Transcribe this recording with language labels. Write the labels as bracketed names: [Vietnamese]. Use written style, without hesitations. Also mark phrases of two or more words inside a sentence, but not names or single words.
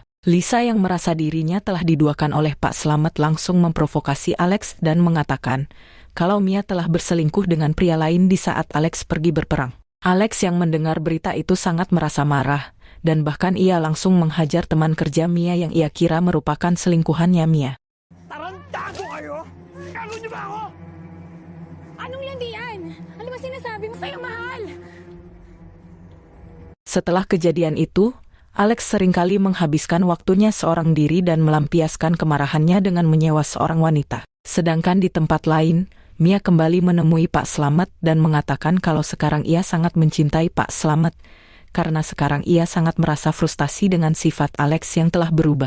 [Indonesian] Lisa yang merasa dirinya telah diduakan oleh Pak Slamet langsung memprovokasi Alex dan mengatakan kalau Mia telah berselingkuh dengan pria lain di saat Alex pergi berperang. Alex yang mendengar berita itu sangat merasa marah, dan bahkan ia langsung menghajar teman kerja Mia yang ia kira merupakan selingkuhannya Mia. [Filipino] Tarantado kayo? Ano niyo ba ako? Anong hindi yan? Ano ba sinasabi mo sa'yo, mahal? [Indonesian] Setelah kejadian itu, Alex seringkali menghabiskan waktunya seorang diri dan melampiaskan kemarahannya dengan menyewa seorang wanita. Sedangkan di tempat lain, Mia kembali menemui Pak Slamet dan mengatakan kalau sekarang ia sangat mencintai Pak Slamet, karena sekarang ia sangat merasa frustasi dengan sifat Alex yang telah berubah.